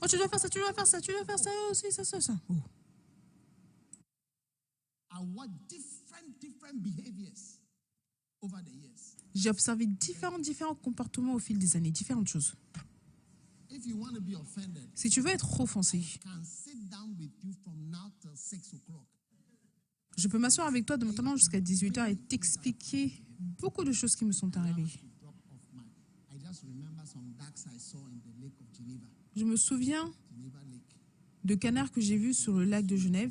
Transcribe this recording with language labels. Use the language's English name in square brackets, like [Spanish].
[French] Oh, tu dois faire ça, tu dois faire ça, tu dois faire ça aussi, ça. Oh. [English] I watch different behaviors over the years. [French] J'ai observé différents comportements au fil des années, différentes choses. [English] If you want to be offended, [French] Si tu veux être offensé, [English] I can sit down with you from now till 6 o'clock. [French] je peux m'asseoir avec toi de maintenant jusqu'à 18h et t'expliquer beaucoup de choses qui me sont arrivées. [English] Drop off I just remember some ducks I saw in the lake of Geneva. [French] Je me souviens [English] Geneva Lake. [French] de canards que j'ai vus sur le lac de Genève.